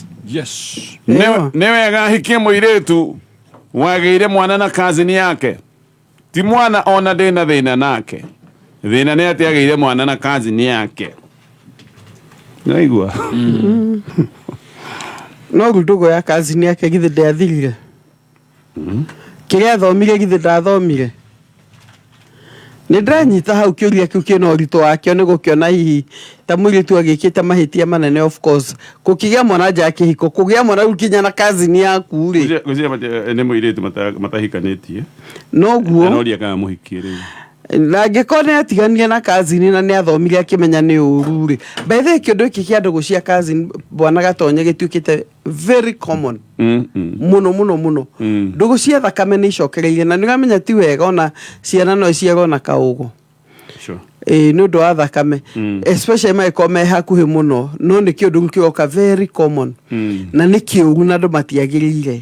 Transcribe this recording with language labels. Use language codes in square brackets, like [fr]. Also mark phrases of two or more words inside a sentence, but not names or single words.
[en] yes, [ki] nĩ wega ahikie mũirĩtu wagĩire mwana na kazini yake, ti mwana ona ndĩna thĩna nake, thĩna nĩ atĩ agĩire mwana na kazini yake. Naigua no ndugu ya kazini yake githĩ ndathirire kĩrĩa athomire githĩ ndathomire. Nĩ ndanyita hau kĩũria kĩu kĩna ũritũ wakĩo nĩ gũkĩona hihi ta mũirĩtu agĩkĩte mahĩtia manene. [en] Of course [ki] kũkĩgĩa mwana nja ya kĩhiko, kũgĩa mwana rĩu kinya na kazini yaku rĩ nĩ mũirĩtu matahikanĩtie noguo no ria kana mũhikie rĩu na ngĩkorwo nĩ atiganie na kazini na nĩ athomire akĩmenya nĩ ũru rĩ. [en] By the way [ki] kĩũndũ gĩkĩ kĩa ndũgũ cia kazini bwana Gatonye gĩtuĩkĩte [en] very common [ki] muno muno muno. Ndũgũ cia thakame nĩ icokereirie na nĩũramenya ti wega ona ciana no iciarwo na kaũgũ. [en] Sure. [ki] Nĩ ũndũ wa thakame especially mangĩkorwo me hakuhĩ mũno, no nĩ kĩũndũ gĩoka [en] very common [ki] na nĩ kĩũru na andũ matiagĩrĩire.